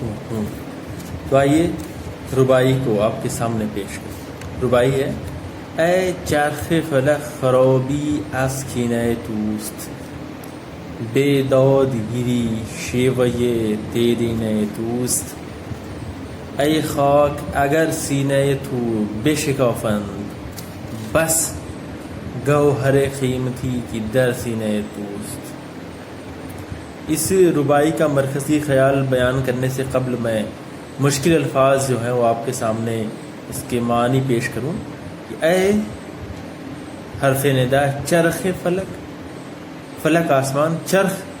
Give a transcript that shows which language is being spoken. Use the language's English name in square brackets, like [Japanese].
[Urdu] ہوں۔ تو آئیے ربائی کو آپ کے سامنے پیش کریں۔ ربائی ہے: [Persian] اے چرخ فلک خرابی از کینه توست، بے داد گیری شیوه دیرینه توست. ای خاک اگر سینه تو بشکافند، بس گوہر قیمتی کی در سینه توست. [Urdu] اس ربائی کا مرکزی خیال بیان کرنے سے قبل میں مشکل الفاظ جو ہیں وہ آپ کے سامنے اس کے معنی پیش کروں۔ اے حرف ندا، چرخ فلک، فلک آسمان، چرخ